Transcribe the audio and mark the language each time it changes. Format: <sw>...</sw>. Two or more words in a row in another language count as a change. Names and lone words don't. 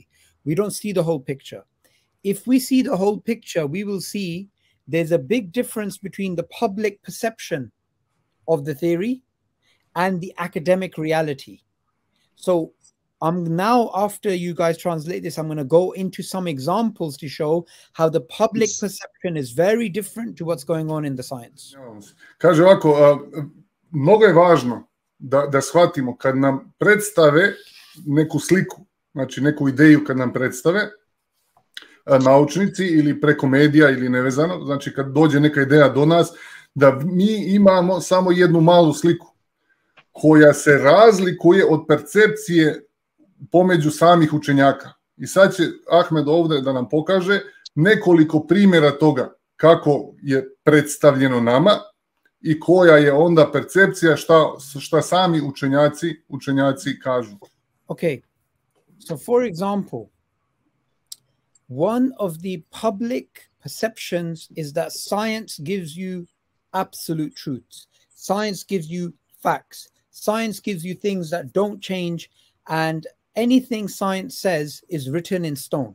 <en>We don't see the whole picture. If we see the whole picture, we will see there's a big difference between the public perception of the theory and the academic reality. So now, after you guys translate this, I'm going to go into some examples to show how the public perception is very different to what's going on in the science.</en> <bs>Kaže ovako, mnogo je važno da shvatimo kad nam predstave neku sliku, znači neku ideju kad nam predstave naučnici ili preko medija ili nevezano, znači kad dođe neka ideja do nas, da mi imamo samo jednu malu sliku koja se razlikuje od percepcije pomeđu samih učenjaka. I sad će Ahmed ovdje da nam pokaže nekoliko primjera toga kako je predstavljeno nama i koja je onda percepcija šta sami učenjaci kažu.</bs> <en>Okay, so for example, one of the public perceptions is that science gives you absolute truths. Science gives you facts. Science gives you things that don't change, and anything science says is written in stone.</en>